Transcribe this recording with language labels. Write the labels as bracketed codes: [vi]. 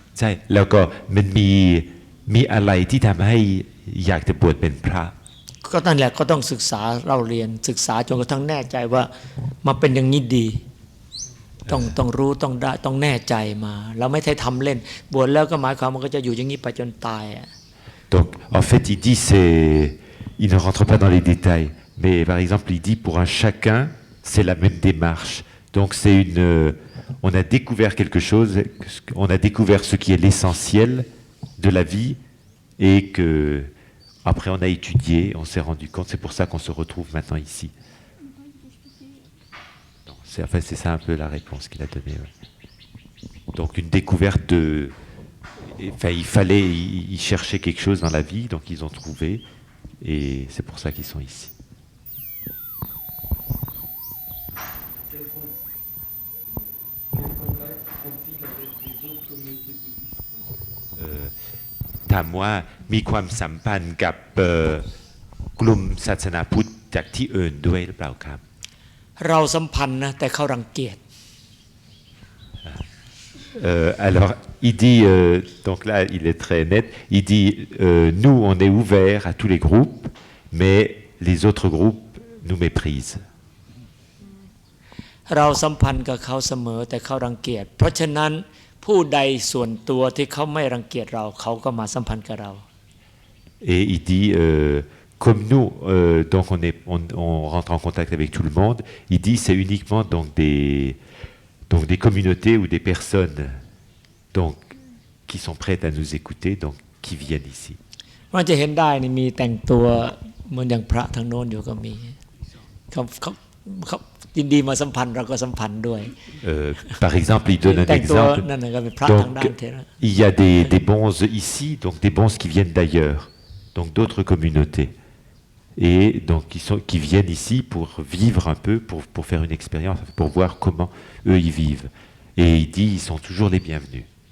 [th] ใช่แล้วก็มันมีอะไรที่ทำให้อยากจะบวชเป็นพระ ก็นั่นแหละก็ต้องศึกษาเราเรียนศึกษาจนกระทั่งแน่ใจว่ามาเป็นอย่างนี้ดีต้องรู้ต้องได้ต้องแน่ใจมาเราไม่ใช่ทำเล่นบวชแล้วก็หมายความมันก็จะอยู่อย่างนี้ไปจนตาย [fr] Donc en fait il ne rentre pas dans les détails mais par exemple il dit pour un chacun c'est la même démarche donc on a découvert quelque chose on a découvert ce qui est l'essentiel de la vie et que après on a étudié on s'est rendu compte c'est pour ça qu'on se retrouve maintenant ici. C'est ça un peu la réponse qu'il a donnée. Ouais. Donc une découverte de... Enfin, ils cherchaient quelque chose dans la vie, donc ils ont trouvé, et c'est pour ça qu'ils sont ici. [th] Tamwa มีความสัมพันธ์กับกลุ่มศาสนาพุทธจากที่อื่นด้วยหรือเปล่าครับ เราสัมพันธ์นะแต่เขารังเกียจ [fr] Alors il dit donc là il est très net il dit nous on est ouvert à tous les groupes mais les autres groupes nous méprisent [th] เราสัมพันธ์กับเขาเสมอแต่เขารังเกียจเพราะฉะนั้นผู้ใดส่วนตัวที่เขาไม่รังเกียจเราเขาก็มาสัมพันธ์กับเรา [fr] Et il dit comme nous, donc on rentre en contact avec tout le monde, il dit c'est uniquement donc des communautés ou des personnes donc, qui sont prêtes à nous écouter, donc qui viennent ici. [th] มันจะเห็นได้นี่มีแต่งตัวเหมือนอย่างพระทางโน้นอยู่ก็มีเขายินดีมาสัมพันธ์เราก็สัมพันธ์ด้วย [fr] Par exemple, il donne un exemple. [th] นั่นก็เป็นพระทางด้านเทระ [fr] Il y a des bonzes ici, donc des bonzes qui viennent d'ailleurs, donc d'autres communautés. Et donc qui viennent ici pour vivre un peu, pour faire une expérience, pour voir comment eux ils vivent. Et il dit ils sont toujours les bienvenus.